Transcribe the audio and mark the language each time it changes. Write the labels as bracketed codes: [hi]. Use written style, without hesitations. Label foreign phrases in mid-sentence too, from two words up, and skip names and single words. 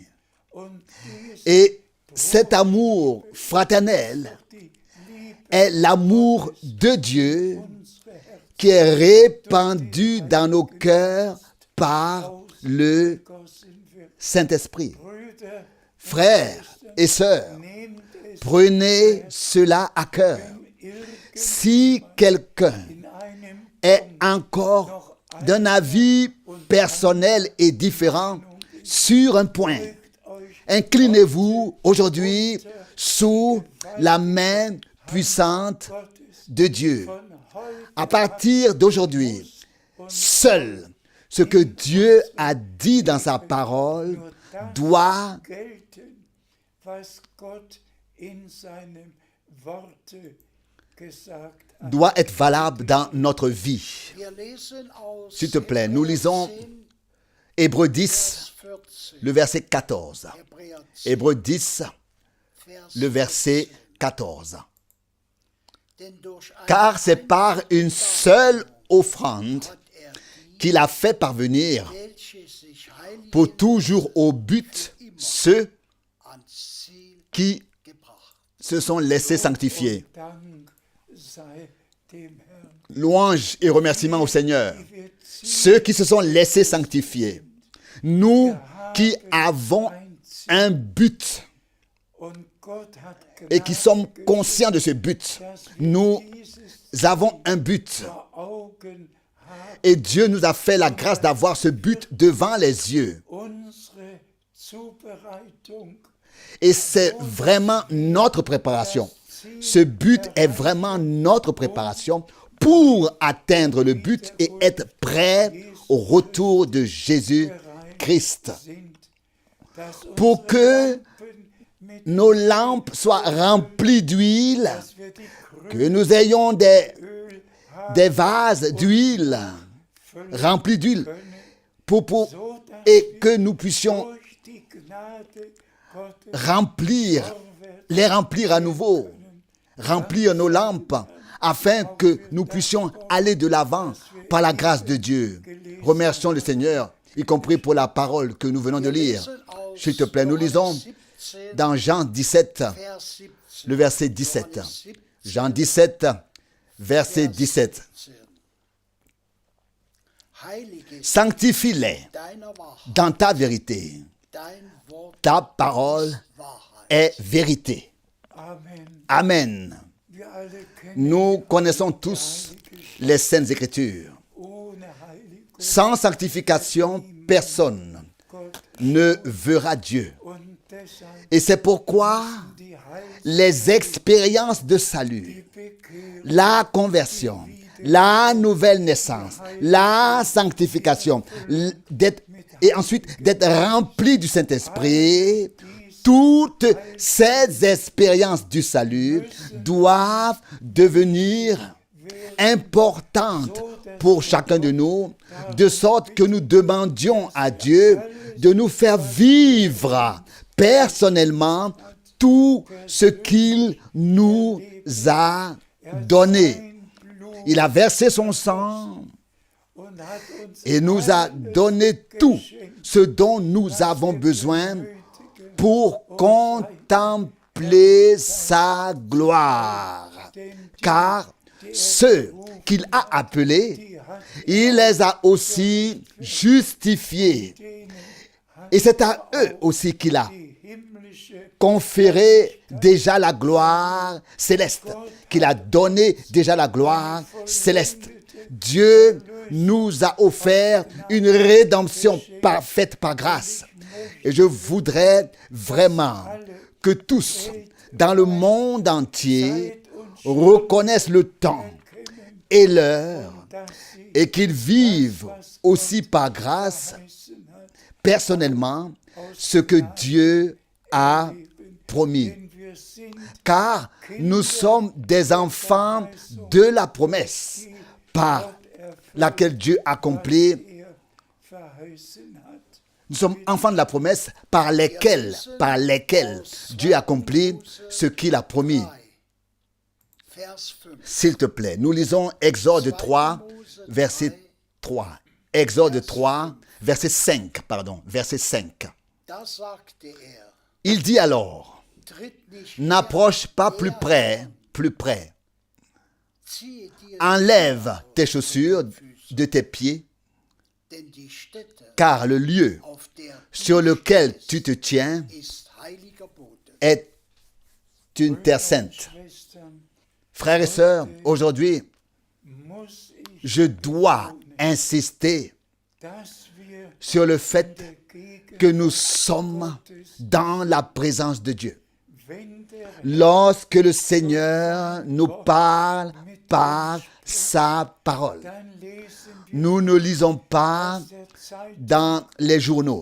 [fr] Et cet amour fraternel est l'amour de Dieu qui est répandu dans nos cœurs par le Saint-Esprit. [de] Brüder, [fr] Frères et sœurs, [de] nehmt es [fr] prenez cela à cœur. Si quelqu'un [de] in einem [fr] est encore d'un avis personnel et différent sur un point, inclinez-vous aujourd'hui sous la main puissante de Dieu. [de] von heute [fr] À partir d'aujourd'hui, seul ce que Dieu a dit dans sa parole doit [de] gelten, was Gott in seinem Worte gesagt hat. [fr] doit être valable dans notre vie. [de] Wir lesen aus [fr] S'il te plaît, nous lisons 10, Hébreux 10, 14. le verset 14. [de] Hebräer 10, [fr] Hébreux 10, [de] Vers [fr] le verset 14. [de] Denn durch eine [fr] Car c'est par une seule offrande [de] hat die, [fr] qu'il a fait parvenir [de] welche sich heilig [fr] pour toujours au but ceux [de] ans Ziel [fr] qui [de] gebracht. [fr] se sont laissés sanctifier. [de] Dank sei dem Herrn. [fr] Louange et remerciements au Seigneur. [de] Wir ziehen [fr] Ceux qui se sont laissés sanctifier. Nous qui avons un but [de] und Gott hat [fr] et qui sommes conscients de ce but. Nous [de] dieses [fr] avons un but. [de] vor Augen haben. [fr] Et Dieu nous a fait la grâce d'avoir ce but devant les yeux. [de] Unsere Zubereitung, [fr] Et c'est vraiment notre préparation. Ce but est vraiment notre préparation pour atteindre le but et être prêt au retour de Jésus-Christ. [de] sind, dass [fr] Pour [de] unsere [fr] que [de] Lampen mit [fr] nos lampes soient remplies d'huile, [de] dass wir die [fr] que nous ayons des [de] Öl haben [fr] vases d'huile remplis d'huile pour- [de] so dass [fr] et que nous puissions [de] durch die Gnade Gottes [fr] remplir, les remplir à nouveau, remplir nos lampes afin que nous puissions aller de l'avant par la grâce de Dieu. Remercions le Seigneur, y compris pour la parole que nous venons de lire. [de] Lesen aus [fr] S'il te plaît, nous lisons 17, dans Jean 17, [de] Vers 17. [fr] le verset 17. [de] Johannes 17, [fr] Jean 17, verset 17. [de] 17. Heilige [fr] Sanctifie-les [de] deiner Wahrheit, [fr] dans ta vérité. [de] dein Wort [fr] Ta parole [de] Wahrheit. [fr] est vérité. [de] Amen. [fr] Amen. [de] Wir alle kennen [fr] Nous connaissons tous les Saintes Écritures. [de] ohne Heiligung [fr] Sans sanctification, personne [de] Gott [fr] ne verra Dieu. [de] und deshalb [fr] Et c'est pourquoi [de] die Heil, [fr] les expériences de salut, [de] die Bekehrung, [fr] la conversion, la nouvelle naissance, la sanctification, et ensuite d'être rempli du Saint-Esprit, toutes ces expériences du salut doivent devenir importantes pour chacun de nous, de sorte que nous demandions à Dieu de nous faire vivre personnellement tout ce qu'il nous a donné. Il a versé son sang [de] und hat uns [fr] et nous a donné tout ce dont nous avons besoin pour contempler sa gloire. Car ceux qu'il a appelés, il les a aussi justifiés. Et c'est à eux aussi qu'il a [de] die himmlische [fr] conféré déjà la gloire céleste, qu'il a donné déjà la gloire céleste. Dieu nous a offert une rédemption parfaite par grâce. Et je voudrais vraiment que tous dans le monde entier reconnaissent le temps et l'heure [de] dass sie [fr] et qu'ils vivent aussi par grâce [de] verheißen hat, [fr] personnellement ce que Dieu a promis. [de] denn wir sind [fr] Car nous sommes des enfants de la promesse par laquelle Dieu accomplit. [de] verheißen hat. [fr] Nous sommes enfants de la promesse par lesquels Dieu accomplit ce qu'il a promis. [de] Vers 5. [fr] S'il te plaît, nous lisons Exode 3, verset 3. Exode 3, verset 5, verset 5. [de] Da sagte er, [fr] Il dit alors, [de] tritt nicht [fr] n'approche pas plus près, [de] ziehe dir [fr] enlève tes chaussures de tes pieds, [de] Denn die Stätte, [fr] car le lieu [de] auf der [fr] sur lequel tu te tiens [de] ist heiliger Boden. [fr] est une terre sainte. [de] Schwestern, [fr] Frères et sœurs, aujourd'hui, [de] muss ich, [fr] je dois insister [de] dass wir [fr] sur le fait [de] der Gegenwart [fr] que nous sommes dans la présence de Dieu. [de] wenn der [fr] Lorsque le Seigneur nous parle par sa parole, [de] dann lesen wir [fr] nous ne lisons pas [de] der Zeit, [fr] dans les journaux,